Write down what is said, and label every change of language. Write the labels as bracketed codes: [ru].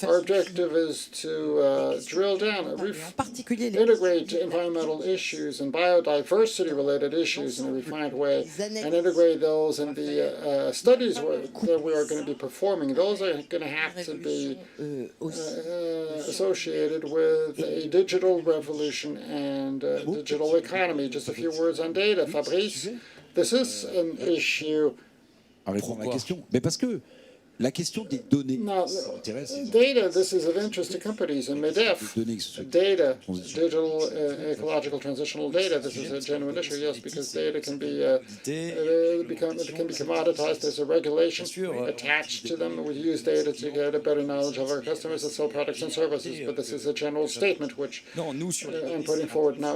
[en] our objective is to drill down, integrate environmental issues and biodiversity-related issues in a refined way, and integrate those in the studies that we are going to be performing. Those are going to have to be associated with a digital revolution and digital economy. Just a few words on data. Fabrice, this is an issue. [fr] À répondre à la question, mais parce que la question des données intéresse. [en] Data, this is of interest to companies, and MEDEF, data, digital ecological transitional data, this is a genuine issue, yes, because data can be commoditized. There's a regulation attached to them. We use data to get a better knowledge of our customers and sell products and services, but this is a general statement which I'm putting forward now.